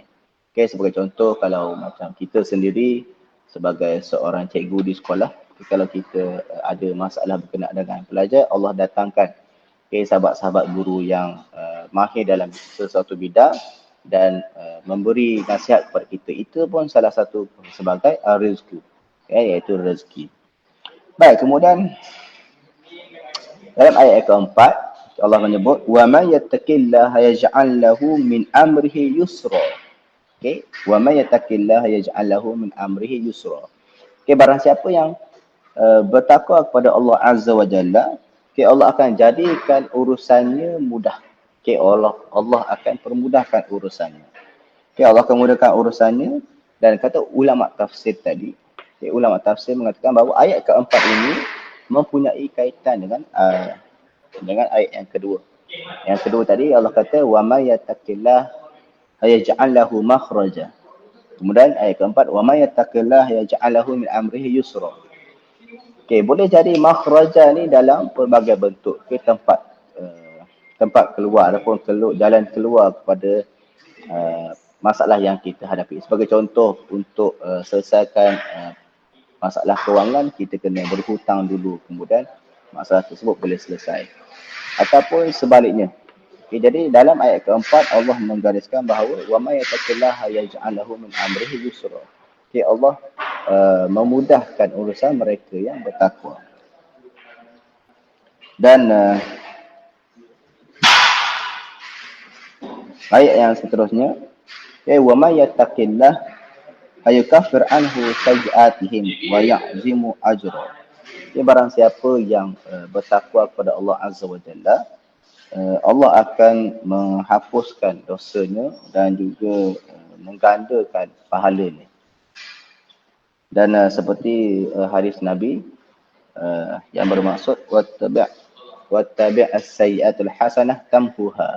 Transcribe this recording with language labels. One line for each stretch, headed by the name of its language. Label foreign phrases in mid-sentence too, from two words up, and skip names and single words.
Malay: Okay, sebagai contoh, kalau macam kita sendiri sebagai seorang cikgu di sekolah, kalau kita ada masalah berkenaan dengan pelajar, Allah datangkan sahabat-sahabat guru yang mahir dalam sesuatu bidang dan memberi nasihat kepada kita. Itu pun salah satu sebagai rezeki, iaitu rezeki. Baik, kemudian dalam ayat keempat, Allah menyebut,
Arabic: ومن يتق الله يجعل له من أمره يسرا. ومن يتق الله يجعل له من أمره يسرا.
Malay: Barang siapa yang bertakwa kepada Allah
Arabic: عز وجل,
Malay: Allah akan jadikan urusannya mudah. Allah akan permudahkan urusannya. Allah akan mudahkan urusannya. Dan kata ulama tafsir tadi, ulama tafsir mengatakan bahawa ayat keempat ini mempunyai kaitan dengan ayat yang kedua. Yang kedua tadi Allah kata
Arabic: ومن يتق الله يجعل له مخرجا.
Malay: Kemudian ayat keempat
Arabic: ومن يتق الله يجعل له من أمره يسرا.
Malay: Boleh jadi makhraja ni dalam pelbagai bentuk. Tempat keluar ataupun jalan keluar kepada masalah yang kita hadapi. Sebagai contoh, untuk selesaikan masalah kewangan, kita kena berhutang dulu, kemudian masalah tersebut boleh selesai. Ataupun sebaliknya. Jadi dalam ayat keempat Allah menggariskan bahawa
Arabic: ومن يتق الله يجعل له من أمره يسرا.
Malay: Allah memudahkan urusan mereka yang bertakwa. Dan ayat yang seterusnya,
Arabic: ومن يتق الله يكفر عنه سيئاتهم ويعظم أجرا.
Malay: Barang siapa yang bertakwa kepada Allah
Arabic: عز وجل,
Malay: Allah akan menghapuskan dosanya dan juga menggandakan pahalanya. Dan seperti hadis Nabi yang bermaksud
Arabic: وأتبع السيئة الحسنة تمحها.